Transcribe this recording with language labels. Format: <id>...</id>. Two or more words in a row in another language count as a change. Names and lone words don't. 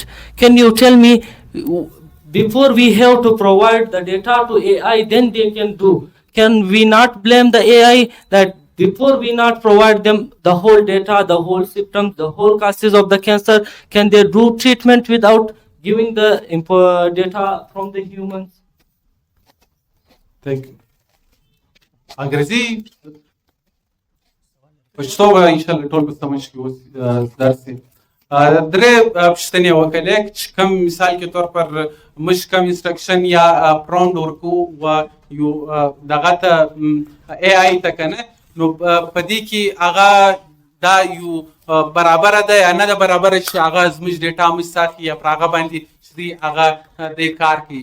<en>Can you tell me, before we have to provide the data to AI, then they can do. Can we not blame the AI that before we not provide them the whole data, the whole symptoms, the whole causes of the cancer, can they do treatment without giving the data from the humans? Thank you.</en> <ps>انګریزي پښتو به انشاءالله ټول به سمجھ کړي اوس درس درې پوښتنې وکړلې چې کوم مثال کې طور پر موږ کوم انسټرکشن یا پرومپټ ورکو و یو دغه ته اے آی ته که نه نو په دې کې هغه دا یو برابره ده یا نه ده برابره چې هغه زموږ ډیټا موږ ساتي یا پر هغه باندې چې دی هغه دې کار کوي.</ps>